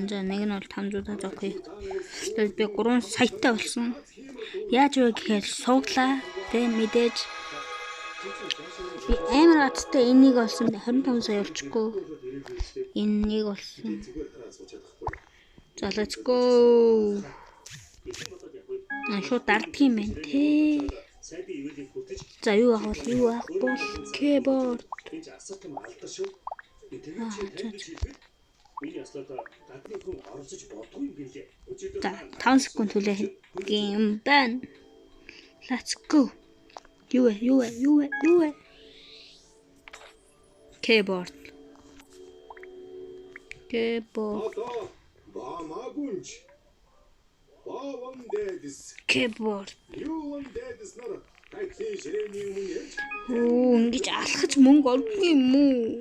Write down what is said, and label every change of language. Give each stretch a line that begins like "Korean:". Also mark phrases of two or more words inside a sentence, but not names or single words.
Mongolian: За нэг нь бол 500 зогх. Тэгээд би 3 саятай болсон. Яаж вэ гэхээр сууглаа. Тэгээд мэдээж би амар гацтай энийг болсон. 25 сая болчихгүй. Энийг болсон.
English: За let's go.
Mongolian: Шууд дарддаг юм байна тий. За юу авах бол keyboard. За 5 секунд хүлээх юм байна.
English: Let's go.
Mongolian: Юу вэ? Keyboard. Keyboard. Ингэж алхаж мөнгө олдгүй юм уу?